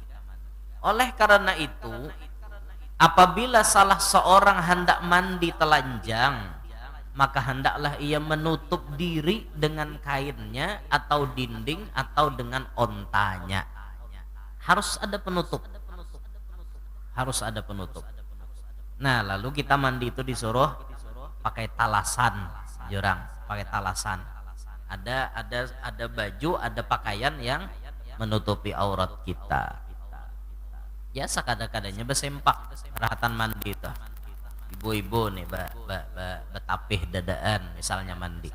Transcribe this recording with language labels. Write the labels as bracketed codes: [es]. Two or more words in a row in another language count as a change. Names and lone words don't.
[id] Oleh karena itu, apabila salah seorang hendak mandi telanjang, maka hendaklah ia menutup diri dengan kainnya atau dinding atau dengan ontanya. Harus ada penutup. Harus ada penutup. Nah, lalu kita mandi itu disuruh pakai talasan, jurang, pakai talasan. Ada baju, ada pakaian yang menutupi aurat kita. [bjn] Ya sakada-kadanya besempak rahatan mandi itu. Ibu-ibu nih betapih dadaan misalnya mandi.